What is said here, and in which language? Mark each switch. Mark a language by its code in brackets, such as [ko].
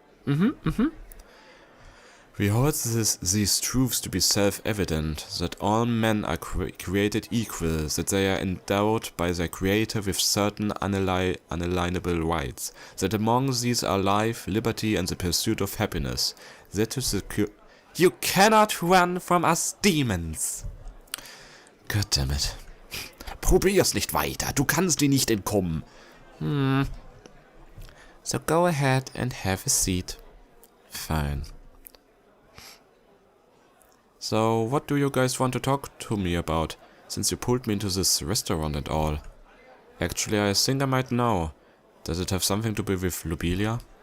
[en] We hold these truths to be self-evident, that all men are created equal, that they are endowed by their creator with certain unalienable rights, that among these are life, liberty and the pursuit of happiness, that to secure... You cannot run from us demons! God damn it. [de] Probier's nicht weiter, du kannst dir nicht entkommen. [en] So go ahead and have a seat. Fine. So, what do you guys want to talk to me about, since you pulled me into this restaurant and all? Actually, I think I might know. Does it have something to do with Lobelia?